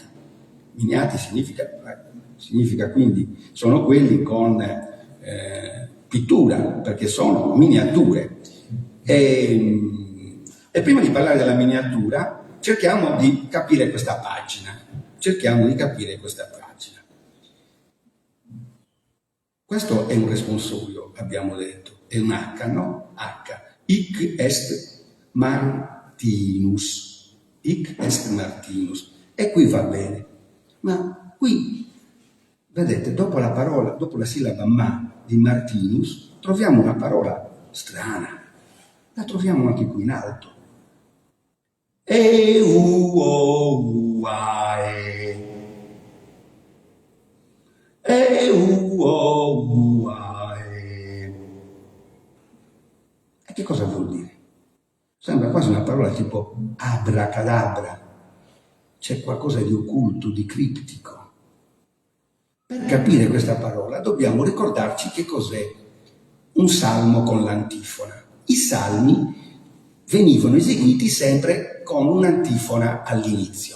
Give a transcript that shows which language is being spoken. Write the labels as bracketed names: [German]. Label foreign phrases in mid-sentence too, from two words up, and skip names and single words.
[Italian] Miniati significa quindi, sono quelli con pittura, perché sono miniature. E prima di parlare della miniatura, cerchiamo di capire questa pagina. Questo è un responsorio, abbiamo detto, è un H, no? [Latin] H. Hic est Martinus. [Italian] E qui va bene. Ma qui, vedete, dopo la sillaba ma di Martinus, troviamo una parola strana. La troviamo anche qui in alto. E u o u a e. E u o u a e. E che cosa vuol dire? Sembra quasi una parola tipo abracadabra. C'è qualcosa di occulto, di criptico. Per capire questa parola dobbiamo ricordarci che cos'è un salmo con l'antifona. I salmi venivano eseguiti sempre con un'antifona all'inizio.